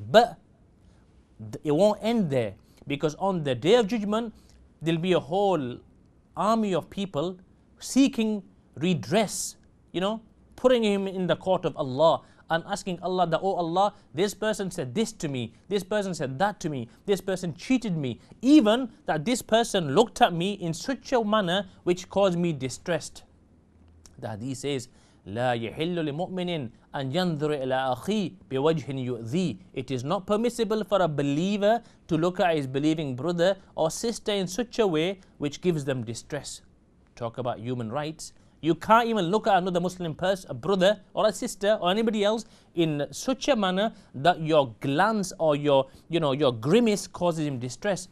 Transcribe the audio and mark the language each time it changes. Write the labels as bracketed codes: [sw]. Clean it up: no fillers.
[en] But it won't end there. Because on the day of judgment, there'll be a whole army of people seeking redress, putting him in the court of Allah and asking Allah that, oh Allah, this person said this to me, this person said that to me, this person cheated me, even that this person looked at me in such a manner which caused me distress. The hadith says, [ar] لا يحل لمؤمن أن ينظر إلى أخيه بوجه يؤذيه. [en] It is not permissible for a believer to look at his believing brother or sister in such a way which gives them distress. Talk about human rights. You can't even look at another Muslim person, a brother or a sister or anybody else in such a manner that your glance or your grimace causes him distress.